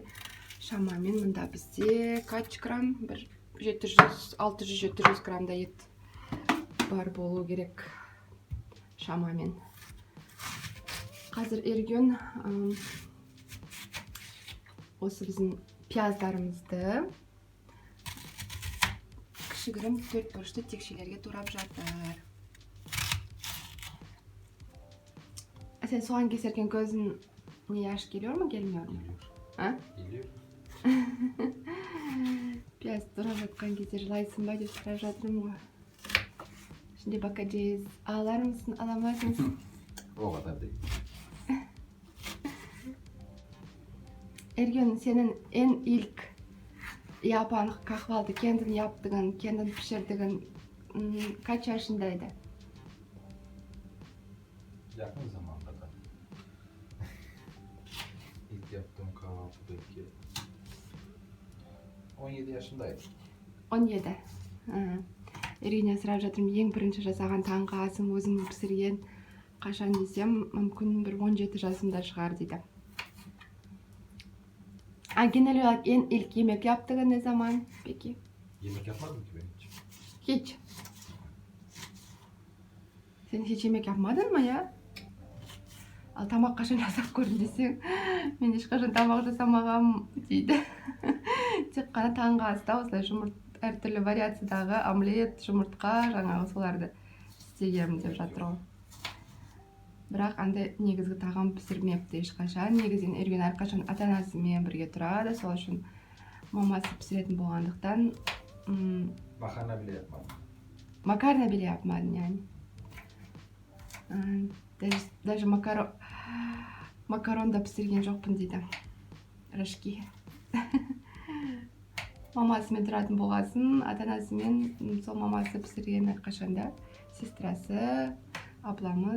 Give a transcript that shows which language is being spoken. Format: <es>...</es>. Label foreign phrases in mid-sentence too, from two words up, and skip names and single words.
<kk>Шамамен мұнда бізде қанша грамм? 600-700 граммда ет бар болу керек шамамен. Қазір Ерген осы біздің пияздарымызды кішігірім 4 бұрышты текшелерге турап жатыр.</kk> <tr>Sen soğan keserken gözün yaş geliyor mu, gelmiyor mu? Geliyor.</tr> <kk>Piyaz turap жатқан кезде жылайсың ба деп сұрап жатырмын ғой.</kk> <tr>Şimdi bakacağız. Ağlar mısın, ağlamaz mısın? O kadar değil. Ergen, senin en ilk yapan kahvaltı, kendin yaptığın, kendin pişirdiğin kaç yaşındaydı? Yakın zamanda da. İlk yaptığım kahvaltı belki 17 yaşındaydım. 17.</tr> <kk>Ергеннен сұрап жатырмын, ең бірінші жасаған таңғы асым өзім пісірген қашан десем, мүмкін бір 17 жасымда шығар дейді.</kk> <tr>Genel olarak en ilk yemek yaptığın ne zaman peki? Yemek yapmadım ki ben hiç. Hiç. Sen hiç yemek yapmadın mı ya?</tr> <kk>Al тамақ қашан жасап көрдім десең, мен ешқашан тамақ жасамағам дейді. Тек қана таңғы аста осылай әртүрлі вариациядағы омлет, жұмыртқа, жаңағы соларды істегенмін деп жатыр ғой. Бірақ андай негізгі тағам пісірмепті ешқашан. Негізінен Ерген әрқашан ата-анасымен бірге тұрады, сол үшін мамасы пісіретін болғандықтан</kk> <tr>Makarna bile yapmadım. Makarna bile yapmadın yani.</tr> <kk>Даже макарон да пісірген жоқпын дейді. Рожки. Мамасымен тұратын болғасын, ата-анасымен сол мамасы пісірген әрқашанда. Сестрасы, абламыз.</kk>